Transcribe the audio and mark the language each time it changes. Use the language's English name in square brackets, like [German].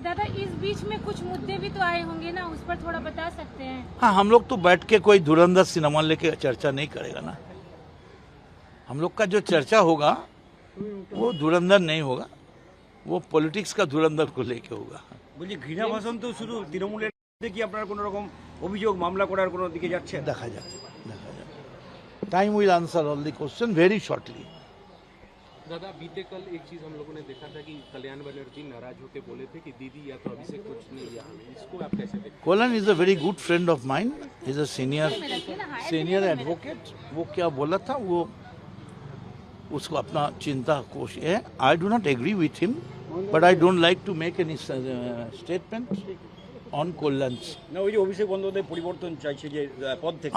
[Hindi] दादा इस बीच में कुछ मुद्दे भी तो आए होंगे ना, उस पर थोड़ा बता सकते हैं? हाँ, हम लोग तो बैठ के कोई धुरंधर सिनेमा लेके चर्चा नहीं करेगा ना। हम लोग का जो चर्चा होगा वो धुरंधर नहीं होगा, वो पॉलिटिक्स का धुरंधर को लेके होगा। [Bangla] বলছি ঘৃণা ভাষণ তো শুধু তৃণমূলের মধ্যে কি আপনার কোনো রকম অভিযোগ মামলা করার কোনো দিকে যাচ্ছে? [Hindi] देखा जाए, देखा जाए। [English] Time will answer all the question very shortly. [Hindi] दादा बीते कल एक चीज हम लोगों ने देखा था कि कल्याण बनर्जी नाराज होकर बोले थे कि दीदी या तो अभिषेक कुछ नहीं या हमें, इसको आप कैसे देखते [English] Kalyan is a very good friend of mine, is a senior advocate. [Hindi] वो क्या बोला था, वो उसको अपना चिंता कोश है। [English] I do not agree with him, but I don't like to make any statement on Kalyan. [Bangla] না, ওই যে অভিষেক বন্দ্যোপাধ্যায় পরিবর্তন চাইছে যে পদ থেকে,